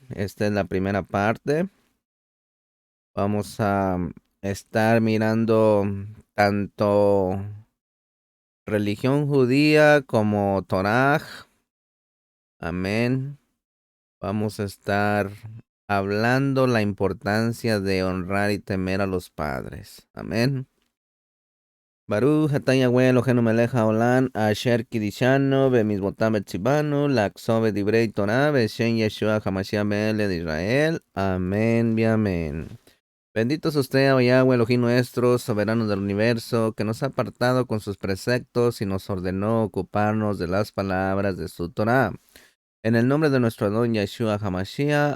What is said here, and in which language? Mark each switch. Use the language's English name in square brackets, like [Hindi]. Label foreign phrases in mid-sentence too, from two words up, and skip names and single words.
[Spanish] Esta es la primera parte. Vamos a estar mirando tanto religión judía como Torah, amén. Vamos a estar hablando la importancia de honrar y temer a los padres. Amén. [Hebrew] ברוך אתה יהוה אלוהינו מלך העולם אשר קידשנו במצוותיו וציוונו לעסוק דברי תורה בשם ישוע המשיח מלך de Israel. [Spanish] Amén y amén. Bendito es usted, oh Yahweh Elohim nuestro, soberano del universo, que nos ha apartado con sus preceptos y nos ordenó ocuparnos de las palabras de su Torah. En el nombre de nuestro Adón Yeshua HaMashiach.